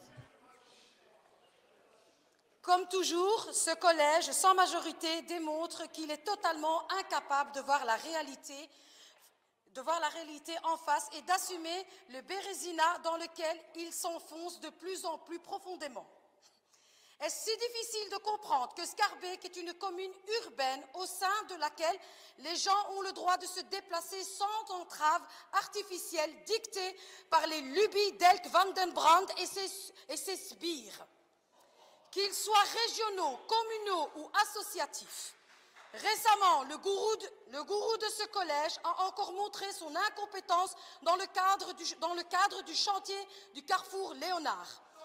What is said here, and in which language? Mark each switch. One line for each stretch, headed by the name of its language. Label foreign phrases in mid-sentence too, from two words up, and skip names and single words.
French: Comme toujours, ce collège sans majorité démontre qu'il est totalement incapable de voir la réalité en face et d'assumer le bérésinat dans lequel il s'enfonce de plus en plus profondément. Est-ce si difficile de comprendre que Schaerbeek est une commune urbaine au sein de laquelle les gens ont le droit de se déplacer sans entrave artificielle dictée par les lubies d'Elk van den Brand et ses sbires? Qu'ils soient régionaux, communaux ou associatifs. Récemment, le gourou de ce collège a encore montré son incompétence dans le cadre du chantier du carrefour Léonard.